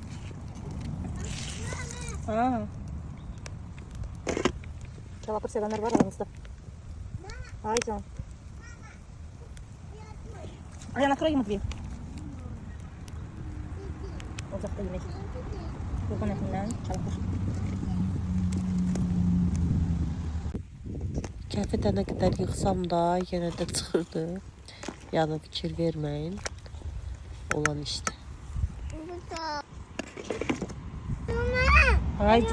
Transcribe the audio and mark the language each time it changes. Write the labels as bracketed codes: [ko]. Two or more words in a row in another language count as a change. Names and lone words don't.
[tr] Ha. Çalapır sevenler var aramızda. Haydi canım. Ayağına kırayım mı diyeyim? Ocakta yemek. Kurban etinden çalapır. [az] Kəhvədə nə qədər yıxsam da yenə də çıxırdı. Yəni fikir verməyin. Olan işdir. [tr] Haydi.